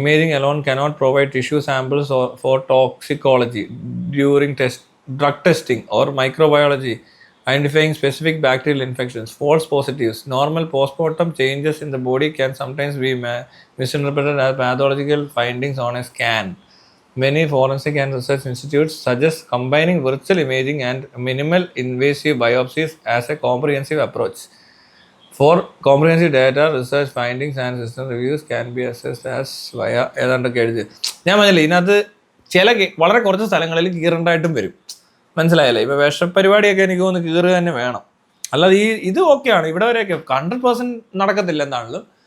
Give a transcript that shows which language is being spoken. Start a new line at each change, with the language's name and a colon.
English: Imaging alone cannot provide tissue samples for toxicology during drug testing or microbiology identifying specific bacterial infections. False positives. Normal postmortem changes in the body can sometimes be misinterpreted as pathological findings on a scan. Many forensic and research institutes suggest combining virtual imaging and minimal invasive biopsies as a comprehensive approach. For comprehensive data, research findings and system reviews can be assessed as via
Malayalam: ഏതാണ്ടൊക്കെ എഴുതി. ഞാൻ പറഞ്ഞില്ലേ, ഇതിനകത്ത് ചില വളരെ കുറച്ച് സ്ഥലങ്ങളിൽ കീറണ്ടായിട്ടും വരും. മനസ്സിലായല്ലേ? ഇപ്പോൾ വിഷപ്പരിപാടിയൊക്കെ എനിക്ക് തോന്നുന്നു കീറുക തന്നെ വേണം. അല്ലാതെ ഇത് ഓക്കെയാണ്, ഇവിടെ വരെയൊക്കെ 100% നടക്കത്തില്ല എന്താണല്ലോ.